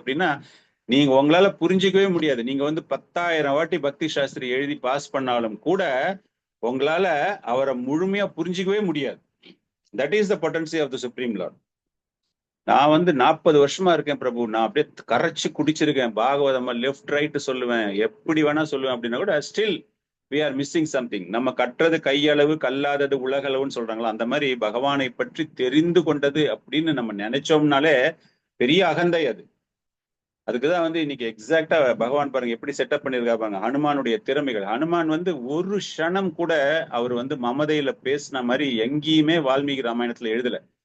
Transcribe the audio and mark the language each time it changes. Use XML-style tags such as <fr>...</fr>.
<ta>அப்படின்னா நீங்க உங்களால புரிஞ்சிக்கவே முடியாது. நீங்க வந்து 10,000 வாட்டி பக்தி சாஸ்திரி எழுதி பாஸ் பண்ணாலும் கூட உங்களால அவரை முழுமையா புரிஞ்சிக்கவே முடியாது.</ta> <en>That is the potency of the supreme lord.</en> <ta>நான் வந்து 40 வருஷமா இருக்கேன் பிரபு, நான் அப்படியே கரைச்சு குடிச்சிருக்கேன். பாகவதமா லெஃப்ட் ரைட் சொல்லுவேன், எப்படி வேணா சொல்லுவேன். அப்படின்னா கூட still</ta> <en>we are missing something.</en> <ta>நம்ம கற்றது கையளவு கல்லாதது உலகளவுன்னு சொல்றாங்களா, அந்த மாதிரி பகவானை பற்றி தெரிந்து கொண்டது அப்படின்னு நம்ம நினைச்சோம்னாலே பெரிய அகந்தை அது. அதுக்குதான் வந்து இன்னைக்கு எக்ஸாக்டா பகவான் பாருங்க எப்படி செட்டப் பண்ணிருக்காரு பாருங்க, ஹனுமானுடைய திறமைகள். ஹனுமான் வந்து ஒரு க்ஷணம் கூட அவர் வந்து மமதையில பேசின மாதிரி எங்கேயுமே வால்மீகி ராமாயணத்துல எழுதல.</ta>